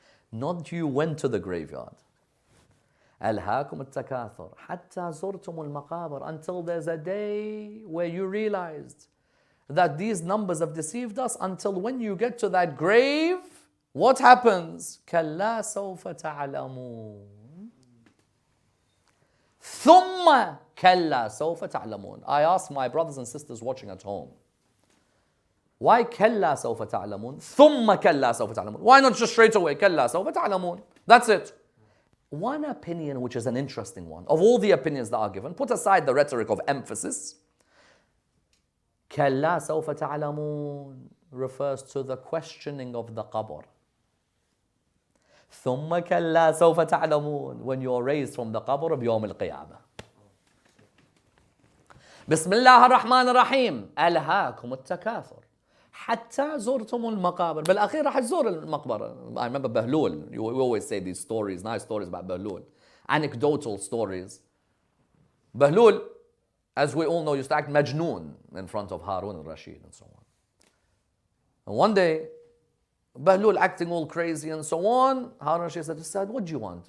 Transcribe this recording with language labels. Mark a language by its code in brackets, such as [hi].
[en] Not you went to the graveyard. [ar] ألهاكم التكاثر حتى زرتم المقابر, [en] until there's a day where you realized that these numbers have deceived us, until when you get to that grave, what happens? [ar] كلا سوف تعلمون ثم كلا سوف تعلمون. [en] I ask my brothers and sisters watching at home, why [ar] كلا سوف تعلمون ثم كلا سوف تعلمون? [en] Why not just straight away [ar] كلا سوف تعلمون? [en] That's it. One opinion, which is an interesting one, of all the opinions that are given, put aside the rhetoric of emphasis, كلا سوف تعلمون refers to the questioning of the qabr. [ar] ثم كلا سوف تعلمون, [en] when you are raised from the qabr [ar] بيوم القيامة. بسم الله الرحمن الرحيم ألهاكم التكاثر حتى زرتم المقابر. بالأخير راح تزور المقبرة. [en] I remember Bahlul. We always say these stories, nice stories about Bahlul. Anecdotal stories. Bahlul, as we all know, used to act majnoon in front of Harun al-Rashid and so on. And one day, Bahlul acting all crazy and so on, Harun al-Rashid said, what do you want?